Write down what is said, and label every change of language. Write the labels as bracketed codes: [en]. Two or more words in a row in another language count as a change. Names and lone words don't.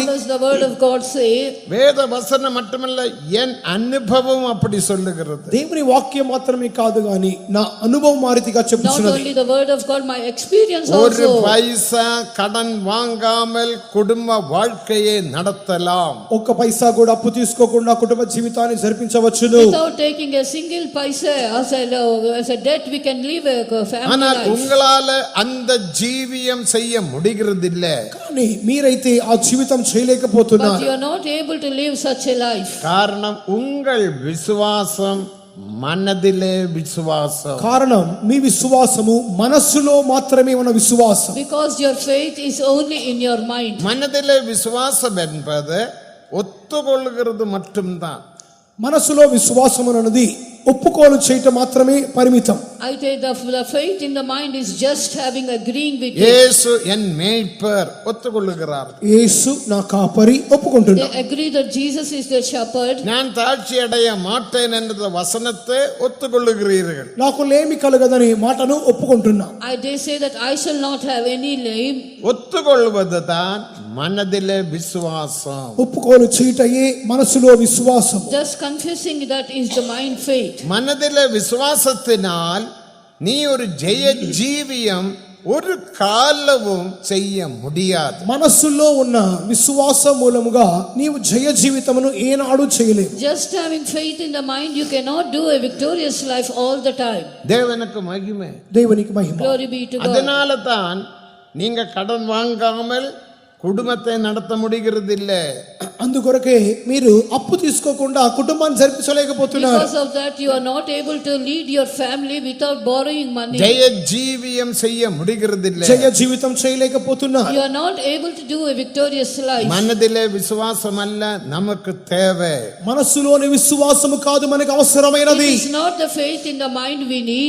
[en] What does the word of God say? [ta] வேத வசனம் மட்டுமல்ல, என் அனுபவம் அப்படி சொல்லுகிறது. [te] దేవుని వాక్యం మాత్రమే కాదు గాని నా అనుభవం ఆ రీతిగా [en] Not [te] చెప్పుచున్నది. [en] only the word of God, my experience [ta] ஒரு [en] also. [ta] பைசா கடன் வாங்காமல் குடும்ப வாழ்க்கையை நடத்தலாம். [te] ఒక్క పైసా కూడా అప్పు తీసుకోకుండా కుటుంబ జీవితాన్ని జరిపించవచ్చును. [en] Without taking a single paisa as a debt, we can live a family [ta] ஆனால் [en] life. [ta] உங்களால அந்த ஜீவியம் செய்ய முடிகிறதில்ல. [te] కానీ మీరైతే ఆ జీవితం [en] But [te] చేయలేకపోతున్నారు. [en] you are not able to live such a life. [ta] காரணம் உங்கள் விசுவாசம் மனதிலே விசுவாசம். [te] కారణం మీ విశ్వాసము మనస్సులో మాత్రమే ఉన్న విశ్వాసం. [en] Because your faith is only in your mind. [ta] மனதிலே விசுவாசம் என்பது ஒத்துக்கொள்கிறது மட்டும்தான். [te] మనస్సులో విశ్వాసము అన్నది ఒప్పుకోలు చేయటం మాత్రమే పరిమితం. [en] I say the faith in the mind is just having agreeing with it. [ta] இயேசு என் மேய்ப்பர் ஒத்துக்கொள்ளுகிறார். [te] యేసు నా కాపరి ఒప్పుకుంటున్నారు. [en] They agree that Jesus is their shepherd. [ta] நான் தாழ்ச்சி அடைய மாட்டேன் என்ற வசனத்தை ஒத்துக்கொள்ளுகிறீர்கள். [te] నాకు లేమి కలగదని మాటను ఒప్పుకుంటున్నా. [en] They say that I shall not have any lame. [ta] ஒத்துக்கொள்வதுதான் மனதிலே விசுவாசம். [te] ఒప్పుకోలు చేయటయే మనసులో విశ్వాసం. [en] Just confessing that is the mind faith. [ta] மனதிலே விசுவாசத்தினால் நீ ஒரு ஜெய ஜீவியம் ஒரு காலவும் செய்ய முடியாது. [te] మనస్సులో ఉన్న విశ్వాసం మూలముగా నీవు జయ జీవితమును ఏనాడు చేయలేవు. [en] Just having faith in the mind, you cannot do a victorious life all the time. [ta] தேவனுக்கு மகிமை. [te] దేవునికి మహిమ. [en] Glory be to God. [ta] அதனால தான் நீங்க கடன் வாங்காமல் குடும்பத்தை நடத்த முடிகிறது இல்ல. [te] అందుకొరకే మీరు అప్పు తీసుకోకుండా కుటుంబాన్ని జరిపించలేకపోతున్నారు. [en] Because of that you are not able to lead your family without borrowing money. [ta] ஜெய ஜீவியம் செய்ய முடிகிறது இல்ல. [te] జయ జీవితం చేయలేకపోతున్నారు. [en] You are not able to do a victorious life. [ta] மனதிலே விசுவாசம் அல்ல நமக்கு தேவை. [te] మనస్సులోని విశ్వాసము కాదు మనకు అవసరమైనది. [en] It is not the faith in the mind we need.